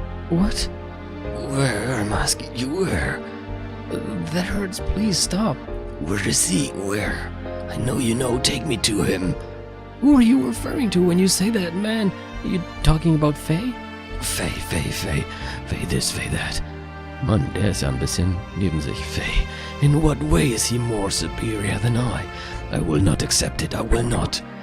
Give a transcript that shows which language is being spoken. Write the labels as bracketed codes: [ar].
[en] What? Where? I'm asking you where? That hurts. Please stop. Where is he? Where? I know you know. Take me to him. Who are you referring to when you say that, man? Are you talking about Faye? Faye. Faye this, Faye that. [de] Mann, der ist ja ein bisschen neben sich. [en] Faye. In what way is he more superior than I? I will not accept it. I will not.